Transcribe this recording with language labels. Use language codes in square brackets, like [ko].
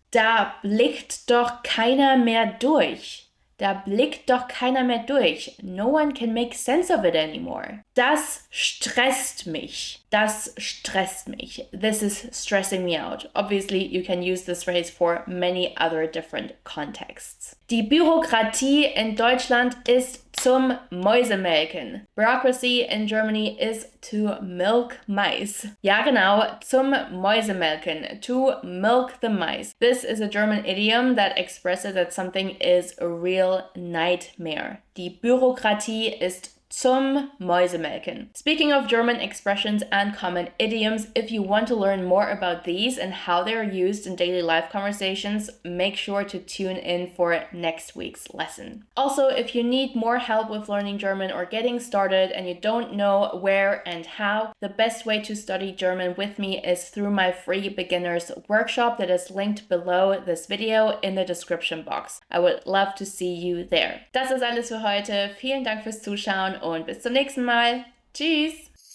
[de] Da blickt doch keiner mehr durch. Da blickt doch keiner mehr durch. [en] No one can make sense of it anymore. [de] Das stresst mich. Das stresst mich. [en] This is stressing me out. Obviously, you can use this phrase for many other different contexts. [de] Die Bürokratie in Deutschland ist zum Mäusemelken. [en] Bureaucracy in Germany is to milk mice. [de] Ja, genau, zum Mäusemelken. [en] To milk the mice. This is a German idiom that expresses that something is a real nightmare. [de] Die Bürokratie ist zum Mäusemelken. [en] Speaking of German expressions and common idioms, if you want to learn more about these and how they're used in daily life conversations, make sure to tune in for next week's lesson. Also, if you need more help with learning German or getting started and you don't know where and how, the best way to study German with me is through my free beginners workshop that is linked below this video in the description box. I would love to see you there. [de] Das ist alles für heute. Vielen Dank fürs Zuschauen und bis zum nächsten Mal. Tschüss!